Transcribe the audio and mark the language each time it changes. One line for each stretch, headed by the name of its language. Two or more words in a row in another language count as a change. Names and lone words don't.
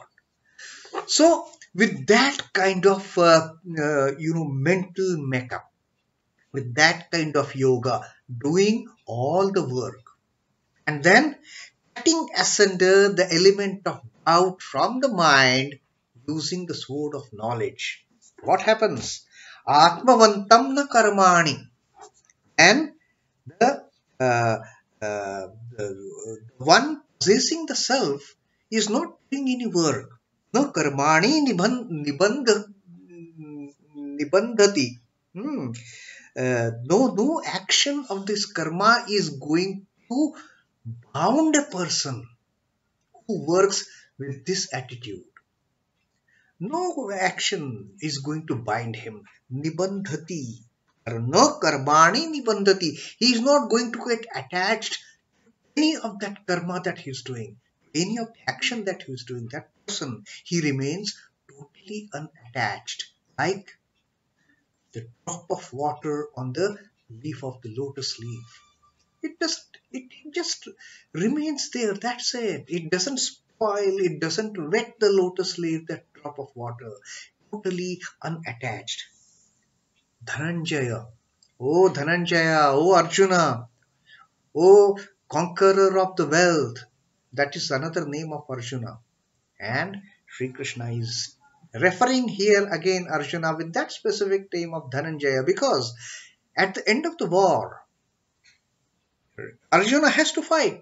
English: So, with that kind of mental makeup, with that kind of yoga, doing all the work, and then cutting asunder the element of doubt from the mind using the sword of knowledge, what happens?
Sanskrit: ātmavantaṁ na karmāṇi,
English: and the one possessing the self is not doing any work.
Sanskrit: No karmāṇi nibadhnanti.
English: No action of this karma is going to bound a person who works with this attitude. No action is going to bind him.
Sanskrit: Nibadhnati. No karmāṇi nibadhnati.
English: He is not going to get attached to any of that karma that he is doing, any of the action that he is doing. That person, he remains totally unattached, like the drop of water on the leaf of the lotus leaf. It just remains there. That's it. It doesn't spoil. It doesn't wet the lotus leaf, that drop of water. Totally unattached. Dhananjaya. Oh Dhananjaya. Oh Arjuna. Oh conqueror of the wealth. That is another name of Arjuna. And Sri Krishna is referring here again Arjuna with that specific name of Dhananjaya, because at the end of the war, Arjuna has to fight.